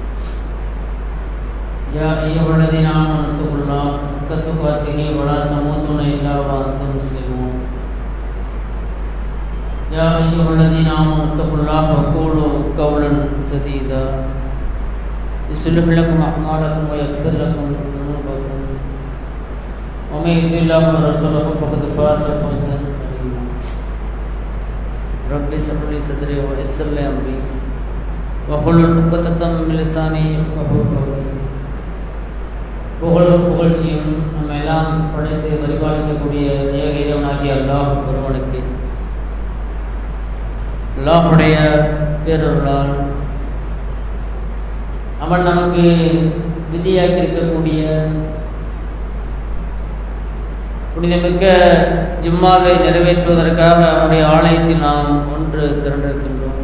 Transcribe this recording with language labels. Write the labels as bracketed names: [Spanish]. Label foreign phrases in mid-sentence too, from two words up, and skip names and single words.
[Arabic] يا أيها الذين آمنوا اتقوا الله حق تقاته ولا تموتن إلا وأنتم مسلمون يا أيها الذين آمنوا اتقوا الله وقولوا قولا سديدا يصلح لكم أعمالكم ويغفر لكم ذنوبكم ومن يطع الله ورسوله فقد فاز فوزا عظيما رب اشرح لي صدري ويسر لي أمري واحلل عقدة من لساني يفقهوا قولي [Tamil] புகழ்ச்சியும் நம்ம எல்லாம் படைத்து பரிபாலிக்கக்கூடிய ஏக இறைவனாகிய அல்லாஹ் ஒருவனுக்கு அல்லாஹ்வுடைய பேரருளால் அவன் நமக்கு விதியாக்கி இருக்கக்கூடிய புனிதமிக்க ஜும்மாவை நிறைவேற்றுவதற்காக அவனுடைய ஆலயத்தில் நாம் ஒன்று திரண்டிருக்கின்றோம்.